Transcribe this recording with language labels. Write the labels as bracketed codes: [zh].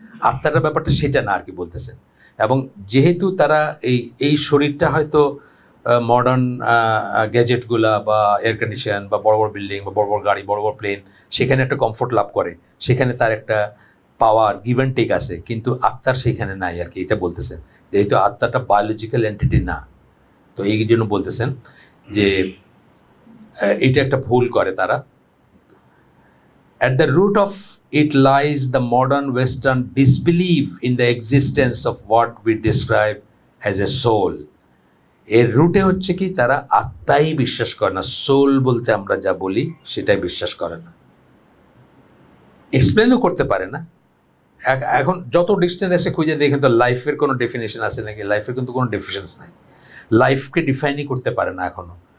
[bn] আত্মাটার ব্যাপারটা সেটা না আর কি বলতেছেন। এবং যেহেতু তারা এই শরীরটা হয়তো মডার্ন গ্যাজেটগুলা বা এয়ার কন্ডিশন বা বড় বড় বিল্ডিং বা বড় বড় গাড়ি, বড় বড় প্লেন, সেখানে একটা কমফোর্ট লাভ করে, সেখানে তার একটা পাওয়ার গিভ অ্যান্ড টেক আছে, কিন্তু আত্মার সেখানে নাই আর কি, এটা বলতেছেন। যেহেতু আত্মাটা বায়োলজিক্যাল এন্টিটি না, তো এই জন্য বলতেছেন যে এটা একটা ভুল করে তারা। [en] At the root of it lies the modern Western disbelief in the existence of what we describe as a soul. [bn] এর রুটে হচ্ছে কি, তারা আত্মাই বিশ্বাস করে না, সোল বলতে আমরা যা বলি সেটাই বিশ্বাস করে না, এক্সপ্লেনও করতে পারে না। এখন যত ডিকশনারি খুঁজে দেখেন তো লাইফের কোনো ডেফিনেশন আছে নাকি? লাইফের কিন্তু কোনো ডেফিনেশন নাই, লাইফকে ডিফাইনই করতে পারে না এখনো।